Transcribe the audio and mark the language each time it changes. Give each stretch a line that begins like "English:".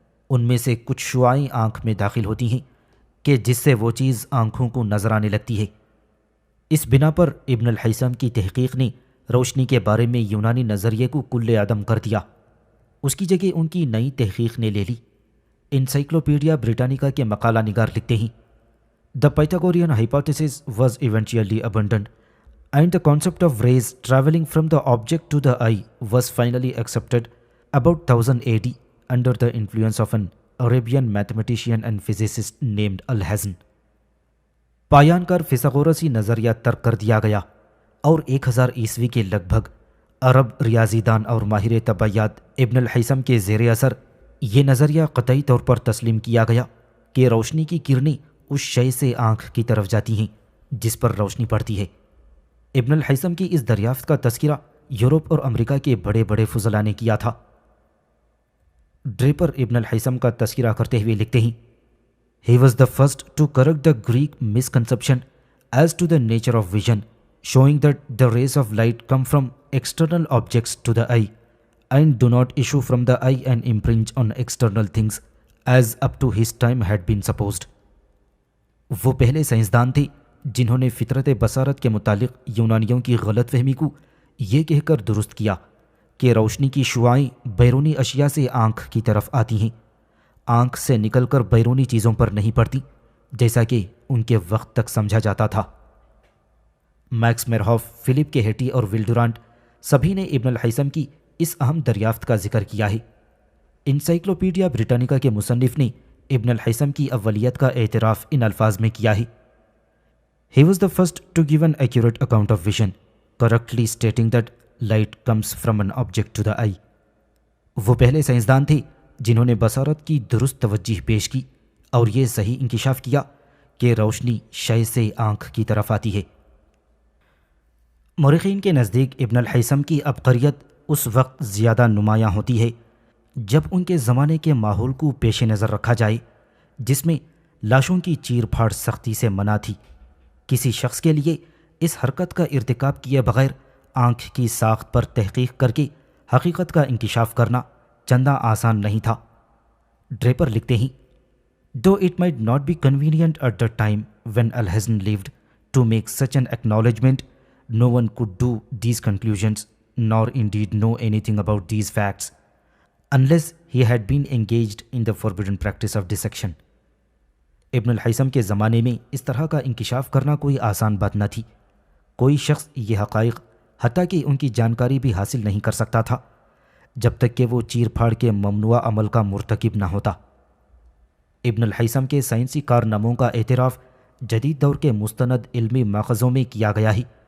Urdu: ان میں سے کچھ شعاعیں آنکھ میں داخل ہوتی ہیں کہ جس سے وہ چیز آنکھوں کو نظر آنے لگتی ہے. اس بنا پر ابن الہیثم کی تحقیق نے روشنی کے بارے میں یونانی نظریے کو کل عدم کر دیا. اس کی جگہ ان کی نئی تحقیق نے لے لی. انسائکلوپیڈیا بریٹانیکا کے مقالہ نگار لکھتے ہیں:
English: The Pythagorean hypothesis was eventually abandoned and the concept of rays traveling from the object to the eye was finally accepted about 1000 AD under the influence of an Arabian mathematician and physicist named Alhazen.
Urdu: پایان کار فیثاغورسی نظریہ ترک کر دیا گیا اور 1000 عیسوی کے لگ بھگ عرب ریاضی دان اور ماہر طبیعیات ابن الہیثم کے زیر اثر یہ نظریہ قطعی طور پر تسلیم کیا گیا کہ روشنی کی کرنیں اس شے سے آنکھ کی طرف جاتی ہیں جس پر روشنی پڑتی ہے. ابن الہیثم کی اس دریافت کا تذکرہ یورپ اور امریکہ کے بڑے بڑے فضلاء نے کیا تھا. ڈریپر ابن الہیثم کا تذکرہ کرتے ہوئے لکھتے ہیں:
English: He was the first to correct the Greek misconception as to the nature of vision, showing that the rays of light come from external objects to the eye and do not issue from the eye and impinge on external things as up to his time had been supposed.
Urdu: وہ پہلے سائنسدان تھے جنہوں نے فطرت بصارت کے متعلق یونانیوں کی غلط فہمی کو یہ کہہ کر درست کیا کہ روشنی کی شعاعیں بیرونی اشیاء سے آنکھ کی طرف آتی ہیں، آنکھ سے نکل کر بیرونی چیزوں پر نہیں پڑتی، جیسا کہ ان کے وقت تک سمجھا جاتا تھا. میکس میرہوف، فلپ کے ہیٹی اور ولڈورانٹ سبھی نے ابن الہیثم کی اس اہم دریافت کا ذکر کیا ہے. انسائکلوپیڈیا بریٹانیکا کے مصنف نے ابن الہیثم کی اولیت کا اعتراف ان الفاظ میں کیا ہے:
English: He was the first to give an accurate account of vision, correctly stating that light comes from an object to the eye.
Urdu: وہ پہلے سائنسدان تھے جنہوں نے بصارت کی درست توجہ پیش کی اور یہ صحیح انکشاف کیا کہ روشنی شے سے آنکھ کی طرف آتی ہے. مورخین کے نزدیک ابن الہیثم کی عبقریت اس وقت زیادہ نمایاں ہوتی ہے جب ان کے زمانے کے ماحول کو پیش نظر رکھا جائے جس میں لاشوں کی چیر پھاڑ سختی سے منع تھی. کسی شخص کے لیے اس حرکت کا ارتکاب کیے بغیر آنکھ کی ساخت پر تحقیق کر کے حقیقت کا انکشاف کرنا چندہ آسان نہیں تھا. ڈریپر لکھتے ہیں:
English: Though it might not be convenient at the time when Al-Hazn lived to make such an acknowledgement, no one could do these conclusions, nor indeed know anything about these facts, unless he had been engaged in the forbidden practice of dissection.
Urdu: ابن الحیثم کے زمانے میں اس طرح کا انکشاف کرنا کوئی آسان بات نہ تھی. کوئی شخص یہ حقائق حتیٰ کہ ان کی جانکاری بھی حاصل نہیں کر سکتا تھا جب تک کہ وہ چیر پھاڑ کے ممنوع عمل کا مرتکب نہ ہوتا. ابن الحیثم کے سائنسی کارناموں کا اعتراف جدید دور کے مستند علمی ماخذوں میں کیا گیا ہی.